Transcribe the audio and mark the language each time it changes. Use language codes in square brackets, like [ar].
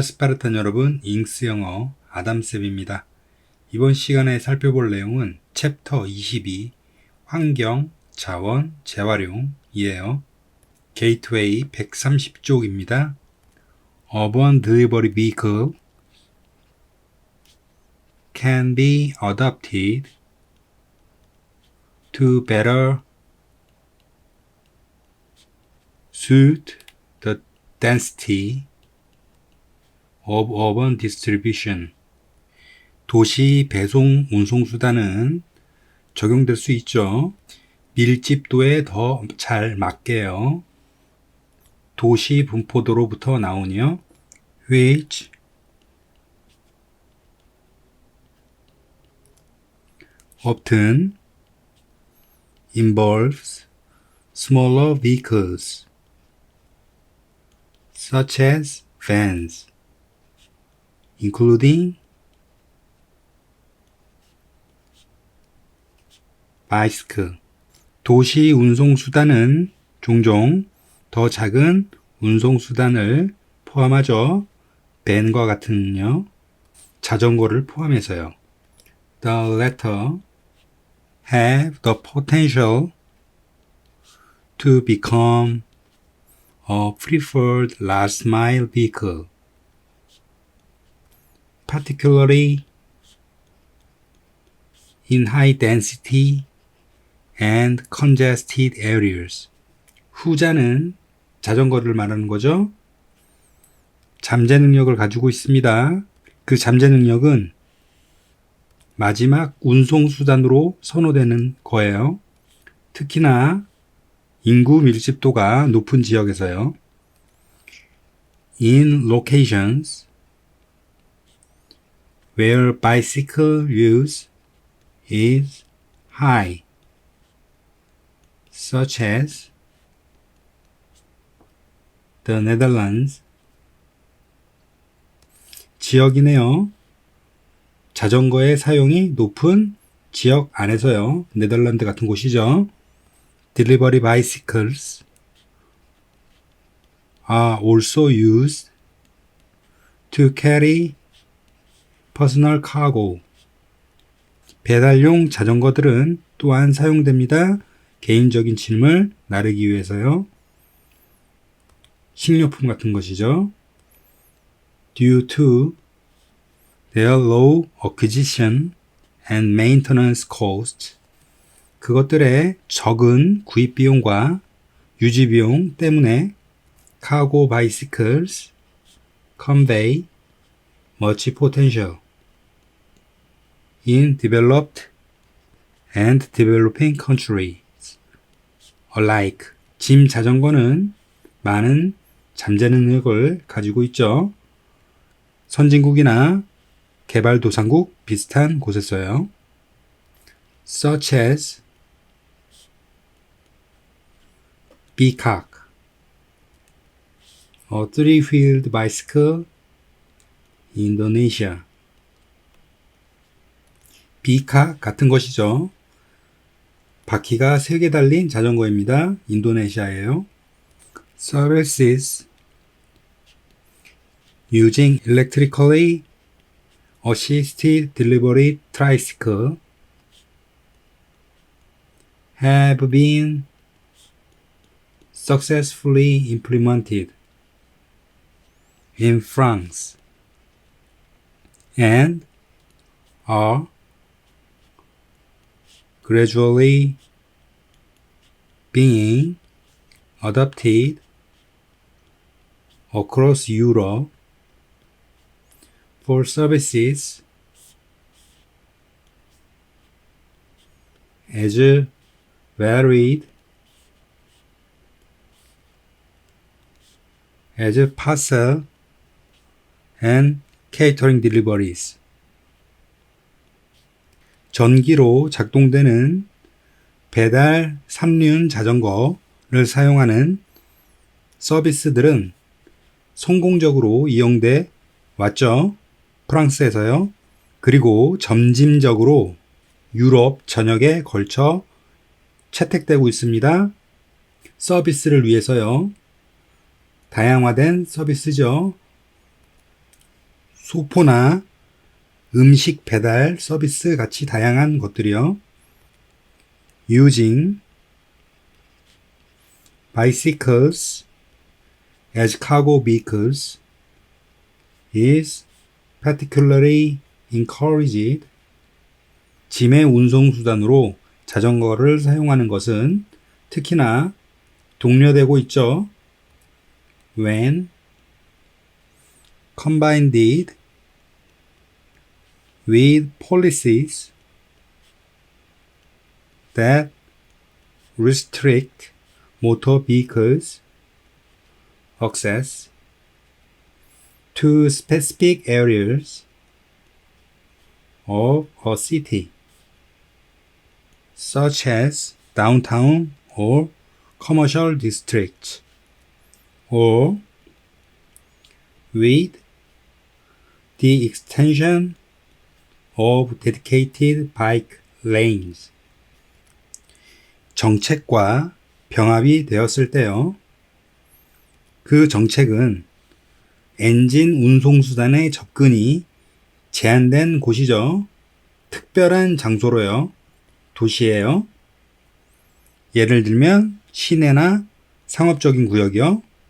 [ko] 스파르탄 여러분, 잉스 영어 아담쌤입니다. 이번 시간에 살펴볼 내용은 챕터 22 환경, 자원, 재활용이에요. 게이트웨이 130쪽입니다. [en] Urban Delivery Vehicle can be adapted to better suit the density of urban distribution. [ko] 도시 배송 운송수단은 적용될 수 있죠. 밀집도에 더 잘 맞게요. 도시 분포도로부터 나오니요. [en] which often involves smaller vehicles such as vans, including bicycle. [ko] 도시 운송수단은 종종 더 작은 운송수단을 포함하죠. 밴과 같은요. 자전거를 포함해서요. [en] The latter have the potential to become a preferred last mile vehicle, particularly in high density and congested areas. [ko] 후자는 자전거를 말하는 거죠. 잠재 능력을 가지고 있습니다. 그 잠재 능력은 마지막 운송수단으로 선호되는 거예요. 특히나 인구 밀집도가 높은 지역에서요. [en] In locations where bicycle use is high, such as the Netherlands. [ko] 지역이네요. 자전거의 사용이 높은 지역 안에서요. 네덜란드 같은 곳이죠. [en] Delivery bicycles are also used to carry personal cargo. [ko] 배달용 자전거들은 또한 사용됩니다. 개인적인 짐을 나르기 위해서요. 식료품 같은 것이죠. [en] Due to their low acquisition and maintenance costs, [ko] 그것들의 적은 구입 비용과 유지 비용 때문에 [en] cargo bicycles convey much potential in developed and developing countries alike. [ko] 짐 자전거는 많은 잠재 능력을 가지고 있죠. 선진국이나 개발도상국 비슷한 곳에서요. [en] Such as Bikak, a three-wheeled bicycle in Indonesia. [ko] 비카 같은 것이죠. 바퀴가 3개 달린 자전거입니다. 인도네시아예요. [en] Services using electrically assisted delivery tricycle have been successfully implemented in France and are gradually being adopted across Europe for services as varied as parcel and catering deliveries. [ko] 전기로 작동되는 배달 3륜 자전거를 사용하는 서비스들은 성공적으로 이용돼 왔죠. 프랑스에서요. 그리고 점진적으로 유럽 전역에 걸쳐 채택되고 있습니다. 서비스를 위해서요. 다양화된 서비스죠. 소포나 음식 배달 서비스 같이 다양한 것들이요. [en] Using bicycles as cargo vehicles is particularly encouraged. [ko] 짐의 운송수단으로 자전거를 사용하는 것은 특히나 독려되고 있죠. [en] When combined with policies that restrict motor vehicles access to specific areas of a city, such as downtown or commercial districts, or with the extension of dedicated bike lanes. [ko] 정책과 병합이 되었을 때요. 그 정책은 엔진 운송수단의 접근이 제한된 곳이죠. 특별한 장소로요. 도시예요. 예를 들면 시내나 상업적인 구역이요.